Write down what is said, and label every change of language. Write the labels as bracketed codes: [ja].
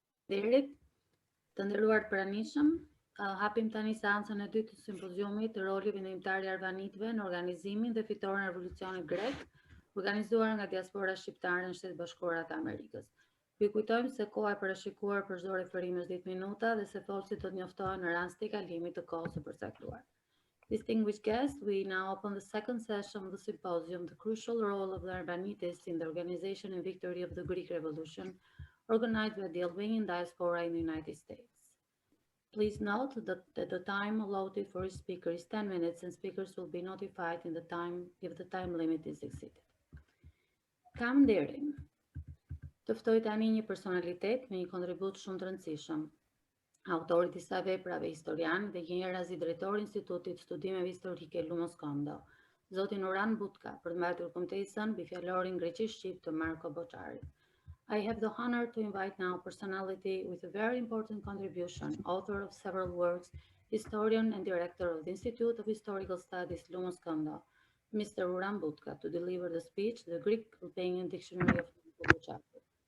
[sq] Derit, të nderuar pranishëm, hapim tani seancën e dytë të simpoziumit të roli vendimtar i arvanitëve në organizimin dhe fitoren e revolucionit grek, organizuar nga diaspora shqiptare në Shtetet Bashkuara të Amerikës. Ju kujtojmë se koha e parashikuar për çdo referim është 10 minuta dhe se folësit do të njoftohen në rast të kalimit të kohës së përcaktuar. [en] Distinguished guests, we now open the second session of the symposium, the crucial role of the Arvanitists in the organization and victory of the Greek Revolution, organized by the Albanian diaspora in the United States. Please note that the time allotted for each speaker is 10 minutes and speakers will be notified in the time if the time limit is exceeded. [sq] Kam nderin të ftoj tani një personalitet me një kontribut shumë të rëndësishëm, autori disa veprave historian dhe njëherë drejtori i Institutit Studimeve Historike Lumo Skendo, zotin Uran Butka, për të mbajtur kumtesën mbi fjalorin greqisht-shqip të Marko Boçarit. [en] I have the honor to invite now a personality with a very important contribution, author of several works, historian and director of the Institute of Historical Studies Lumo Skendo, Mr. Uran Butka, to deliver the speech, the Greek-Albanian Dictionary of Untitled Chapter.